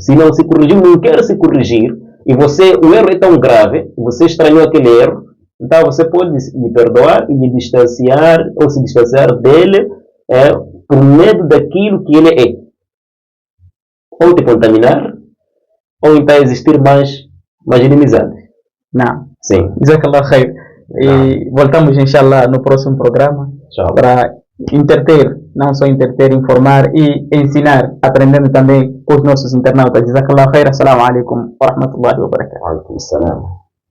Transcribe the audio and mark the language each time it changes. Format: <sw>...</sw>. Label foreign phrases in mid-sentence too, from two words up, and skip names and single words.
<pt>Se não se corrigiu, não quer se corrigir, e o erro é tão grave, você estranhou aquele erro, então você pode lhe perdoar e lhe distanciar, ou se distanciar dele, por medo daquilo que ele é. Ou te contaminar, ou então existir mais inimizade. Não. Sim.</pt> <ar>جزاك الله خير.</ar> <pt>E voltamos, inshallah, no próximo programa para interter, não só interter, informar e ensinar, aprendendo também com os nossos internautas.</pt> <ar>جزاك الله خير. السلام عليكم ورحمة الله وبركاته. وعليكم السلام.</ar>